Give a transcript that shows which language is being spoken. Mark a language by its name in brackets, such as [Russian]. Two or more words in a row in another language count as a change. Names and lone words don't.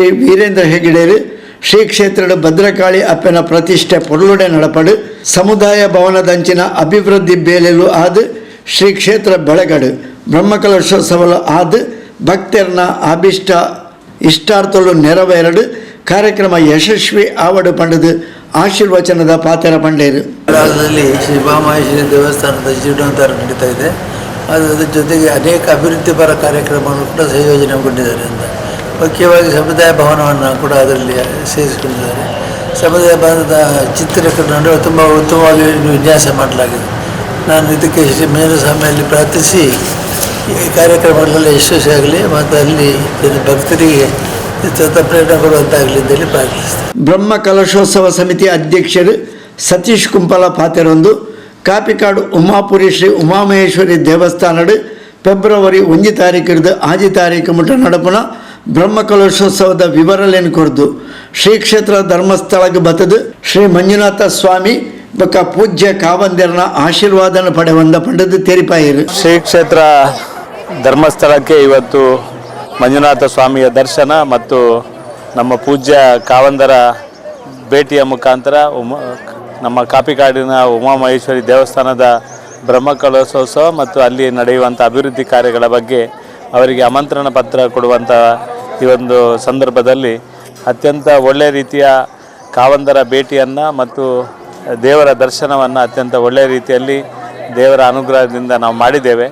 [Tulu] ವೀರೇಂದ್ರ ಹೆಗ್ಡೆರು ಶ್ರೀ ಕ್ಷೇತ್ರದ ಭದ್ರಕಾಳಿ ಅಪ್ಪನ ಪ್ರತಿಷ್ಠೆ ಪೊರ್ಲುಡೆ ನಡಪಡು ಸಮುದಾಯ ಭವನದಂಚಿನ ಅಭಿವೃದ್ಧಿ ಬೇಲೆಲು ಆದ ಶ್ರೀ ಕ್ಷೇತ್ರ ಬೆಳಗಡು ಬ್ರಹ್ಮಕಲಶೋತ್ಸವ ಆದ ಭಕ್ತರನ್ನ ಅಭಿಷ್ಟ ಇಷ್ಟಾರ್ಥಲು ನೆರವೇರಡು ಕಾರ್ಯಕ್ರಮ ಯಶಸ್ವಿ ಆವಡು ಪಂಡದು ಆಶೀರ್ವಚನದ ಪಾತ್ರ ಪಂಡೇರು. [Kannada] ಶ್ರೀ ಉಮಾಮಹೇಶ್ವರಿ ದೇವಸ್ಥಾನದ ಜೀರ್ಣೋದ್ಧಾರ ನಡೀತಾ ಇದೆ. ಅದರ ಜೊತೆಗೆ ಅನೇಕ ಅಭಿವೃದ್ಧಿಪರ ಕಾರ್ಯಕ್ರಮಗಳನ್ನು ಕೂಡ ಸಂಯೋಜನೆಗೊಂಡಿದ್ದಾರೆ ಅಂತ ಮುಖ್ಯವಾಗಿ ಸಮುದಾಯ ಭವನವನ್ನು ಕೂಡ ಅದರಲ್ಲಿ ಸೇರಿಸಿಕೊಂಡಿದ್ದಾರೆ. ಸಮುದಾಯ ಭವನದ ಚಿತ್ರೀಕರಣವನ್ನು ತುಂಬ ಉತ್ತಮವಾಗಿ ವಿನ್ಯಾಸ ಮಾಡಲಾಗಿದೆ. ನಾನು ಇದಕ್ಕೆ ಶ್ರೀ ಮೇಲುಸ್ವಾಮಿಯಲ್ಲಿ ಪ್ರಾರ್ಥಿಸಿ ಈ ಕಾರ್ಯಕ್ರಮಗಳೆಲ್ಲ ಯಶಸ್ವಿಯಾಗಲಿ ಮತ್ತು ಅಲ್ಲಿ ಭಕ್ತರಿಗೆ ಪ್ರೇರಣೆ ಕೊಡುವಂತಾಗಲಿ ಅಂತೇಳಿ ಪ್ರಾರ್ಥಿಸ್ತಾರೆ. [Tulu] ಬ್ರಹ್ಮಕಲಶೋತ್ಸವ ಸಮಿತಿ ಅಧ್ಯಕ್ಷರು ಸತೀಶ್ ಕುಂಪಲ ಪಾತೆರೊಂದು ಕಾಪಿಕಾಡು ಉಮಾಪುರಿ ಶ್ರೀ ಉಮಾಮಹೇಶ್ವರಿ ದೇವಸ್ಥಾನಡು ಫೆಬ್ರವರಿ 1 ತಾರೀಕಿರ್ದು 6 ತಾರೀಕು ಮುಟ್ಟ ನಡಪುನ ಬ್ರಹ್ಮಕಲಶೋತ್ಸವದ ವಿವರಲೇನು ಕೊರ್ದು ಶ್ರೀ ಕ್ಷೇತ್ರ ಧರ್ಮಸ್ಥಳಕ್ಕೆ ಬತ್ತದು ಶ್ರೀ ಮಂಜುನಾಥ ಸ್ವಾಮಿ ಬೊಕ್ಕ ಪೂಜ್ಯ ಕಾವಂದೆರನ ಆಶೀರ್ವಾದನ ಪಡೆವಂದ ಪಂಡದು ತೆರಿಪಾಯಿರು. [Kannada] ಶ್ರೀ ಕ್ಷೇತ್ರ ಧರ್ಮಸ್ಥಳಕ್ಕೆ ಇವತ್ತು ಮಂಜುನಾಥ ಸ್ವಾಮಿಯ ದರ್ಶನ ಮತ್ತು ನಮ್ಮ ಪೂಜ್ಯ ಕಾವಂದರ ಭೇಟಿಯ ಮುಖಾಂತರ ನಮ್ಮ ಕಾಪಿಕಾಡಿನ ಉಮಾಮಹೇಶ್ವರಿ ದೇವಸ್ಥಾನದ ಬ್ರಹ್ಮಕಲಶೋತ್ಸವ ಮತ್ತು ಅಲ್ಲಿ ನಡೆಯುವಂಥ ಅಭಿವೃದ್ಧಿ ಕಾರ್ಯಗಳ ಬಗ್ಗೆ ಅವರಿಗೆ ಆಮಂತ್ರಣ ಪತ್ರ ಕೊಡುವಂಥ ಈ ಒಂದು ಸಂದರ್ಭದಲ್ಲಿ ಅತ್ಯಂತ ಒಳ್ಳೆಯ ರೀತಿಯ ಕಾವಂದರ ಭೇಟಿಯನ್ನು ಮತ್ತು ದೇವರ ದರ್ಶನವನ್ನು ಅತ್ಯಂತ ಒಳ್ಳೆಯ ರೀತಿಯಲ್ಲಿ ದೇವರ ಅನುಗ್ರಹದಿಂದ ನಾವು ಮಾಡಿದ್ದೇವೆ.